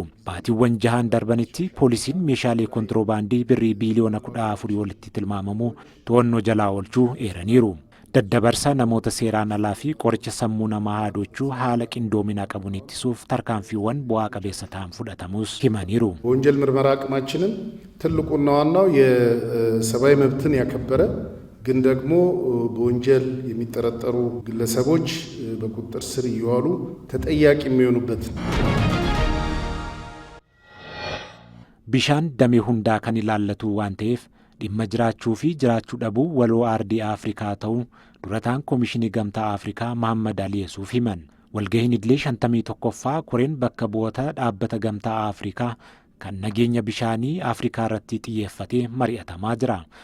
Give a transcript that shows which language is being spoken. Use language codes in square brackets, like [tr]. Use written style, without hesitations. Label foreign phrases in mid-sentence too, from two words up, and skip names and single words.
[om] Baatiiwwan 6 darbanitti poolisiin meeshaalee kontiroobaandii birrii biiliyoona 14 walitti tilmaamamu to'annoo jalaa oolchuu eeraniiru. Daddabarsa namoota seeraan alaa fi qoricha sammuu namaa haadochuu haala qindoomina qabuun ittisuuf tarkaanfiiwwan bu'aa qabeessa ta'an fudhatamus himaniiru. [am] በወንጀል ምርመራ አቅማችንም ትልቁና ዋናው የሰብአዊ መብትን ያከበረ ግን ደግሞ በወንጀል የሚጠረጠሩ ግለሰቦች በቁጥጥር ስር እየዋሉ ተጠያቂ የሚሆኑበት [om] Bishaan damee hundaa kan ilaallatu waan ta'eef dhimma jiraachuu fi jiraachuu dhabuu waloo aardii Afrikaa ta'uu durataan Komishinii Gamtaa Afrikaa Mohammad Ali Yesuuf himan. Walgahiin idilee 51ffaa koreen bakka bu'oota dhaabbata Gamtaa Afrikaa kan nageenya bishaanii Afrikaa irratti xiyyeeffatee mari'atamaa jira.